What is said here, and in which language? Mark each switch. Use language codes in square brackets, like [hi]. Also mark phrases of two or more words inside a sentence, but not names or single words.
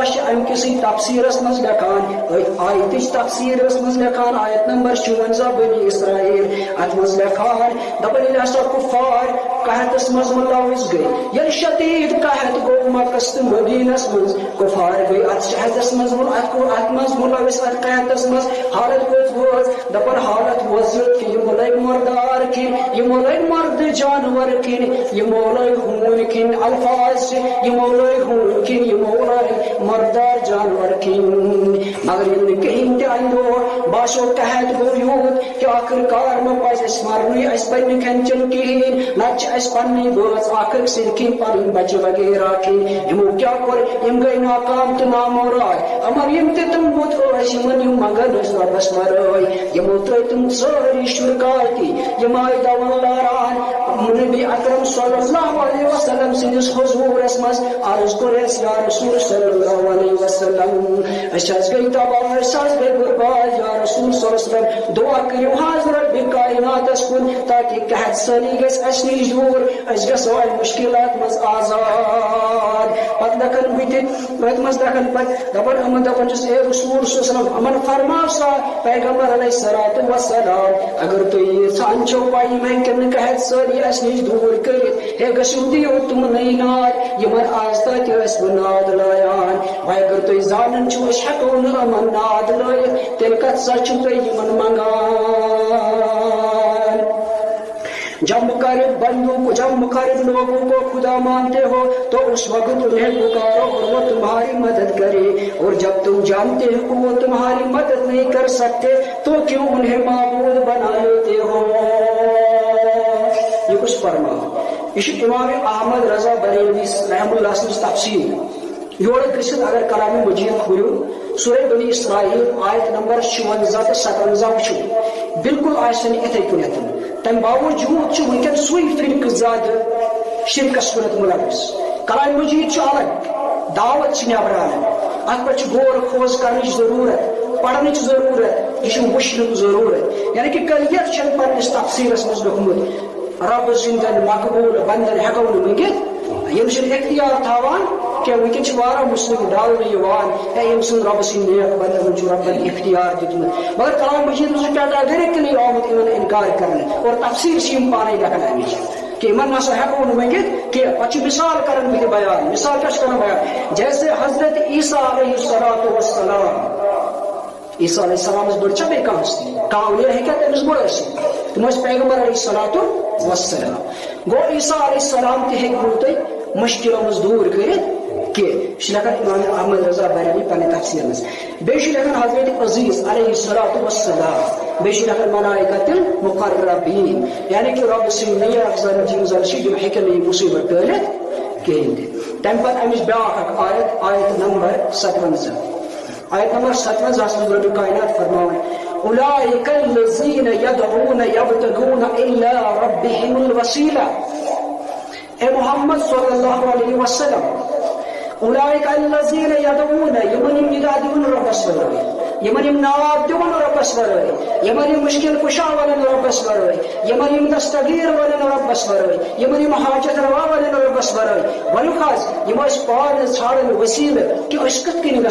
[ks] چھِ امہِ کِسٕے تفسیٖرس منٛز لیکھان آیتٕچ تفسیٖرس منٛز لیکھان آیت نمبر 56 بنی اسرائیل اتھ منٛز لیکھان دپان ییٚلہِ ہسا کُفار قحطس منٛز مُلوث گٔے ییٚلہِ شدیٖد قحط گوٚو مکس تہٕ مدیٖنس منٛز کُفار گٔے اتھ شہدس منٛز اتھ منٛز مُلوث اتھ قحطس منٛز حالت وٲژ دپان حالت وٲژ یُتھ کہِ یِمو لٔگۍ مردار کھیٚنۍ یِمو لٔگۍ مرد جانور کھیٚنۍ یِمو لٔگۍ ہوٗنۍ کھیٚنۍ الفاظ چھِ یِمو لٔگۍ ہوٗنۍ کھیٚنۍ یِمو لٔگۍ مردار جانور کھیٚنۍ مگر ییٚلہِ نہٕ کہیٖنۍ تہِ اندو باسیو قحط گوٚو یوٗت کہِ آخر کار ما پزِ اَسہِ مرنُے اَسہِ پزِ نہٕ کھٮ۪ن چٮ۪ن کِہیٖنۍ نتہٕ چھِ اَسہِ پننی بٲژ اکھ أکۍ سٕنٛدۍ کھیٚنۍ پنٕنۍ بچہِ وغیرہ کھیٚنۍ یِمو کیٛاہ کوٚر یِم گٔے ناکام تہٕ ناموراد اما یِم تہِ تِم بُت ٲسۍ یِمن یِم منگان ٲسۍ رۄبس ورٲے یِمو ترٲے تِم سٲری شُرکاتی یِم آیہِ دون لاران نبی اکرم [ar] صلی اللہ علیہ وسلم [ks] سٕنٛدِس حضوٗرس منٛز عرض کوٚر اَسہِ [ar] یا رسول صلی اللہ علیہ وسلم [ks] أسۍ حظ گٔے تباہ أسۍ حظ گٔے برباد [ar] یا رسول صلی اللہ علیہ [ks] وسلم دعا کٔرِو حظ ربِ کائناتس کُن تاکہِ قحط سٲری گژھِ اَسہِ نِش دوٗر أسۍ گژھو اَمہِ مُشکِلات منٛز آزاد پتہٕ دکھن بہٕ تہِ أتھۍ منٛز دکھن پتہٕ دپان یِمن دپان چھُس اے رسول [ar] صلی اللہ علیہ وسلم [ks] یِمن فرماو سا پیغمبر [ar] علیہ الصلوۃ والسلام [ks] اگر تُہۍ یژھان چھِو پاے یِم ہیٚکن نہٕ قحط سٲری اَسہِ نِش دوٗر کٔرِتھ ہے گٔژھِو دِیِو تِمنٕے ناد یِمن آز تتہِ ٲسۍ بہٕ ناد لایان وۄنۍ اگر تُہۍ زانان چھِو أسۍ ہٮ۪کو نہٕ یِمن ناد لٲیِتھ تیٚلہِ کتھ سا چھِو تُہۍ یِمن [ur] منگان جب مقرب لوگوں کو خدا مانتے ہو تو اس وقت انہیں پکارو اور وہ تمہاری مدد کرے اور جب تم جانتے ہو کہ وہ تمہاری مدد نہیں کر سکتے تو کیوں انہیں معبود بنا لیتے ہو [ks] یہ کچھ فرما یہ امام احمد رضا بریلوی [ar] رحم اللہ [ks] سٕنٛز تفسیٖر یورٕ گٔژھِتھ اگر کلامِ مجیٖد کھوٗلِو سورہ بنی اسرائیل آیت نمبر 56 تہٕ 57 وٕچھِو بالکل آسہِ نہٕ یِتھے کٔنٮ۪تھ تمہِ باوجوٗد چھُ وٕنکٮ۪ن سُے فرقہٕ زیادٕ شرکس کُنتھ مُلوث کلامِ مجیٖد چھُ الگ دعوت چھِ نٮ۪برٕ اتھ پٮ۪ٹھ چھِ غور خوض کرنٕچ ضروٗرت پرنٕچ ضروٗرت یہِ چھُ وٕچھنُک ضروٗرت یعنی کہِ کلیت چھنہٕ پننِس تفسیٖرس منٛز لیوٚکھمُت رۄب سٕنٛدٮ۪ن مقبوٗل بندن ہٮ۪کو نہٕ منٛگِتھ یِم چھِنہٕ اختیار تھاوان کینٛہہ وٕنکٮ۪ن چھِ واریاہ مُسلِم ڈالنہٕ یِوان ہے ییٚمہِ سُنٛد رۄبہٕ سٕنٛدۍ نیک بندن چھُ رۄبن اختیار دیُتمُت مگر کلام مجیٖد منٛز چھُ کیٹاگرِکلی آمُت یِمن انکار کرنہٕ اور تفسیٖر چھِ یِم پانے لیکھان امِچ کہ یِمن نسا ہٮ۪کو نہٕ منٛگِتھ کینٛہہ پتہٕ چھِ مثال کران بہٕ تہِ بیان مثال کیٛاہ چھِ کران بیان جیسے حضرت عیسیٰ [ar] علیہ الصلوۃ والسلام [ks] عیسیٰ علیہ السلامس بٔڑ چھا بیٚیہِ کانٛہہ ہستی کانٛہہ اولیٰ ہیٚکیٛاہ تٔمِس بٔڑ ٲسِتھ تِم ٲسۍ پیغمبر [ar] علیہ الصلوۃ والسلام [ks] گوٚو عیسیٰ [ar] علیہ السلام [ks] تہِ ہیٚکہِ نہٕ تۄہہِ مُشکِلو منٛز دوٗر کٔرِتھ کینٛہہ یہِ چھِ لیکھان امام احمد رضا بریلوی پننہِ تفسیٖر منٛز بیٚیہِ چھِ لیکھان حضرت عزیز [ar] علیہ الصلوۃ والسلام [ks] بیٚیہِ چھِ لیکھان [ar] ملائکۃ المقربین [ks] یعنی کہ رۄب سٕنٛدۍ نیک افضل یِم زن چھِ یِم ہیٚکن نہٕ یہِ مُصیٖبت ٹٲلِتھ کِہیٖنۍ تہِ تمہِ پتہٕ امِچ بیٛاکھ اکھ آیت نمبر 57 آیت نمبر 57 منٛز رۄبِ کائنات فرماوان [ar] اولئک الذین یدعون یبتغون الی ربہم الوسیلہ [ks] اے محمد [ar] صلی اللہ علیہ وسلم اولئک الذین یدعون [ks] یمن یم ندا دِوان رۄبس ورٲے یمن یم ناد دِوان رۄبس ورٲے یمن یم مشکل کشا ونن رۄبس ورٲے یمن یم دستگیر ونن رۄبس ورٲے یمن یم حاجت روا ونن رۄبس ورٲے ونیُک حظ یم ٲسۍ پانہٕ ژھانڈان وسیلہٕ کہِ أسۍ کِتھ کٔنۍ